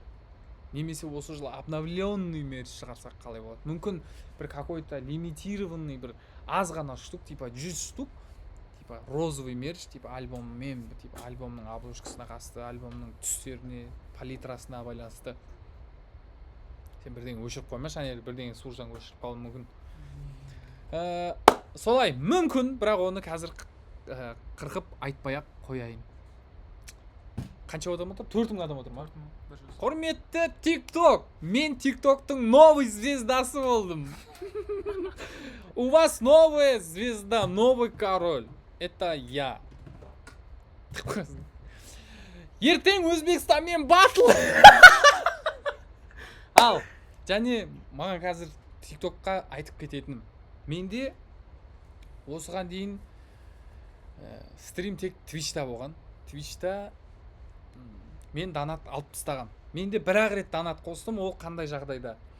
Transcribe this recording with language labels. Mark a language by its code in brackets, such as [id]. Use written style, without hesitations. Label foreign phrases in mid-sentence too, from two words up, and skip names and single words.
[kk] немесе осы жылы [ru] обновленный мерч [kk] шығарсақ қалай болады мүмкін бір [ru] какой-то лимитированный [kk] бір аз ғана [ru] штук типа 100 штук типа розовый мерч типа [kk] альбоммен типа альбомның обложкасына қатысты альбомның түстеріне палитрасына байланысты сен бірдеңе өшіріп қоймашы әне бірдеңе суржаң өшіріп қалуы мүмкін солай мүмкін бірақ оны қазір қырқып айтпай ақ қояйын қанша адам отыр 4000 адам отыр ма құрметті тикток мен тиктоктың новый звездасы болдым [ru] у вас новая звезда новый король это я [kk] ертең Өзбекстанмен батыл ал және маған қазір тиктокқа айтып кететінім менде осыған дейін стрим тек твичта болған твичта мен донат алып тастаған менде бір-ақ рет донат қостым ол қандай жағдайда